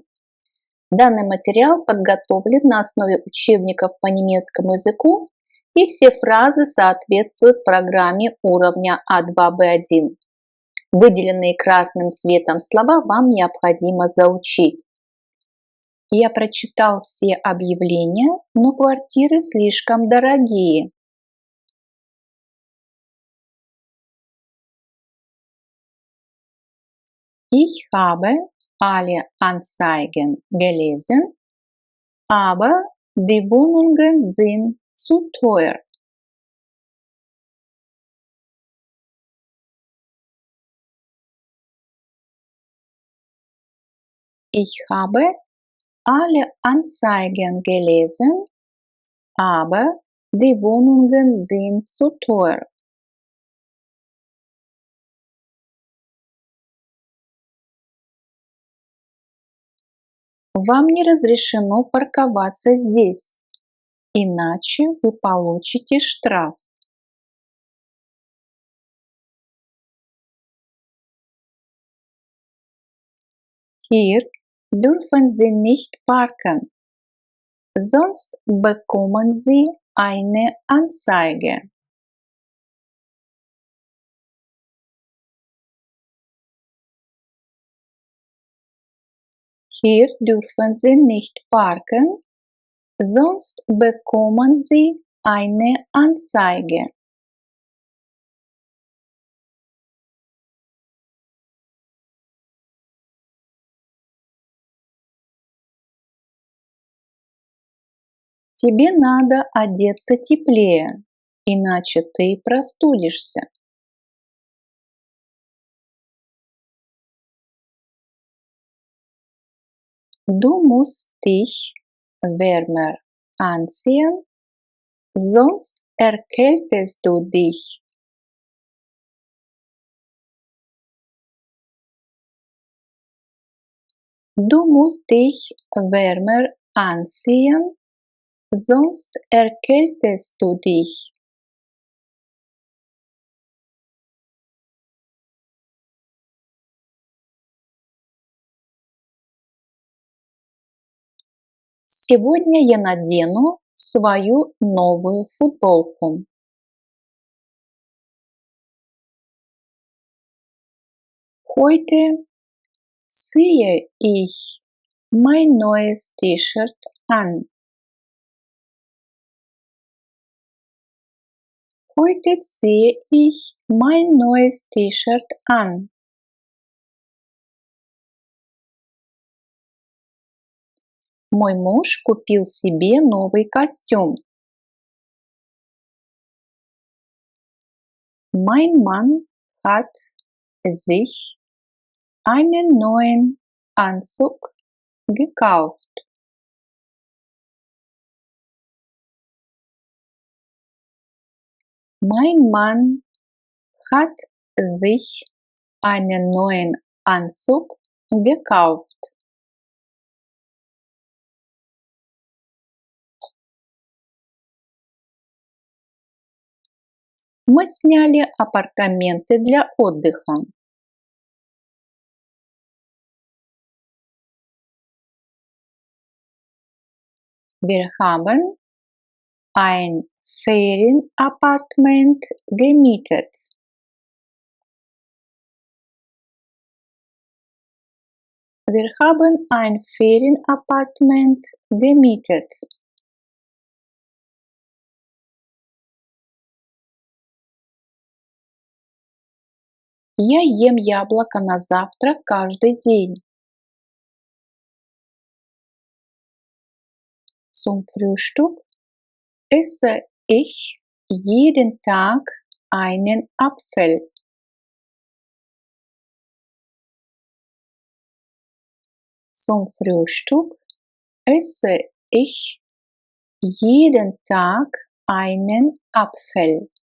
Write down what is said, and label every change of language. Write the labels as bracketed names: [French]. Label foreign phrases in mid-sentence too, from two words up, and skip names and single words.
[Russian] Данный материал подготовлен на основе учебников по немецкому языку, и все фразы соответствуют программе уровня А2 Б1. Выделенные красным цветом слова вам необходимо заучить. Я прочитал все объявления, но квартиры слишком дорогие. [German] Ich habe alle Anzeigen gelesen, aber die Wohnungen sind zu teuer. Ich habe alle Anzeigen gelesen, aber die Wohnungen sind zu teuer. [Russian] Вам не разрешено парковаться здесь, иначе вы получите штраф. [German] Hier dürfen Sie nicht parken, sonst bekommen Sie eine Anzeige. Hier dürfen Sie nicht parken, sonst bekommen Sie eine Anzeige. [Russian] Тебе надо одеться теплее, иначе ты простудишься. [German] Du musst dich wärmer anziehen, sonst erkältest du dich. Du musst dich wärmer anziehen, sonst erkältest du dich. [Russian] Сегодня я надену свою новую футболку. [German] Heute ziehe ich mein neues T-Shirt an. Heute ziehe ich mein neues T-Shirt an. [Russian] Мой муж купил себе новый костюм. [German] Mein Mann hat sich einen neuen Anzug gekauft. Mein Mann hat sich einen neuen Anzug gekauft. [Russian] Мы сняли апартаменты для отдыха. [German] Wir haben ein Ferienappartement gemietet. Wir haben ein Ferienappartement gemietet. [Russian] Я ем яблоко на завтрак каждый день. [German] Zum Frühstück esse ich jeden Tag einen Apfel. Zum Frühstück esse ich jeden Tag einen Apfel.